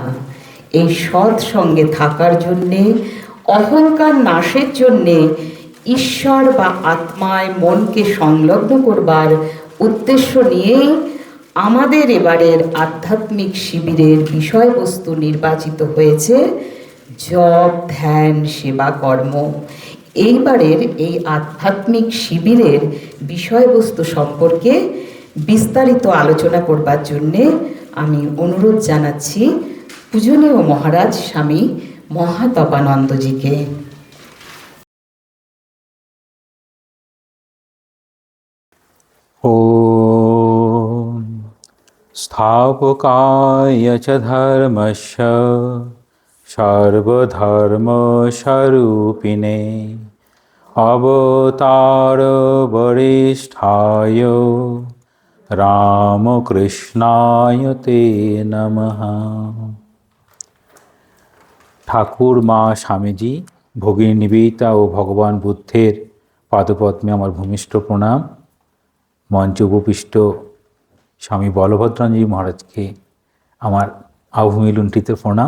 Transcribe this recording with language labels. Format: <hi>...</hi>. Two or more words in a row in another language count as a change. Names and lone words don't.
<bn>এই সৎসঙ্গে থাকার জন্যে, অহংকার নাশের জন্যে, ঈশ্বর বা আত্মায় মনকে সংলগ্ন করবার উদ্দেশ্য নিয়েই আমাদের এবারের আধ্যাত্মিক শিবিরের বিষয়বস্তু নির্বাচিত হয়েছে জপ ধ্যান সেবা কর্ম। এইবারের এই আধ্যাত্মিক শিবিরের বিষয়বস্তু সম্পর্কে বিস্তারিত আলোচনা করবার জন্যে আমি অনুরোধ জানাচ্ছি পূজনীয় মহারাজ স্বামী মহাতপানন্দজিকে।</bn> <sa>ॐ स्थापकाय च धर्मस्य सर्वधर्मस्वरूपिणे अवतारवरिष्ठाय रामकृष्णाय ते नमः।</sa> <bn>ঠাকুর মা স্বামীজি, ভগিনী নিবেদিতা ও ভগবান বুদ্ধের পাদপদ্মে আমার ভূমিষ্ঠ প্রণাম। মঞ্চে উপবিষ্ট স্বামী বলভদ্রানন্দজি মহারাজকে আমার আভূমি লুণ্ঠিত প্রণাম।</bn>